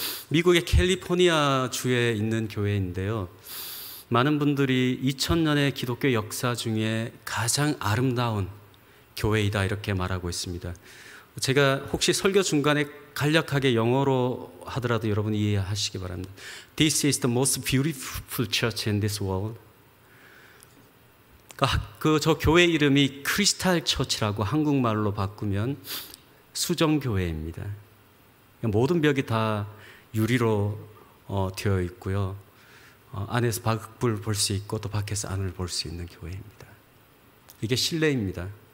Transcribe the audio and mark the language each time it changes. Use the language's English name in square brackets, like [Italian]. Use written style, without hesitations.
[Korean] 미국의 캘리포니아 주에 있는 교회인데요. 많은 분들이 2000년의 기독교 역사 중에 가장 아름다운 교회이다 이렇게 말하고 있습니다. 제가 혹시 설교 중간에 간략하게 영어로 하더라도 여러분 이해하시기 바랍니다. [English] This is the most beautiful church in this world. [Korean] 저 교회 이름이 크리스탈 처치라고 한국말로 바꾸면 수정교회입니다. 모든 벽이 다 유리로 되어 있고요. 안에서 밖을 볼 수 있고 또 밖에서 안을 볼 수 있는 교회입니다. 이게 실내입니다.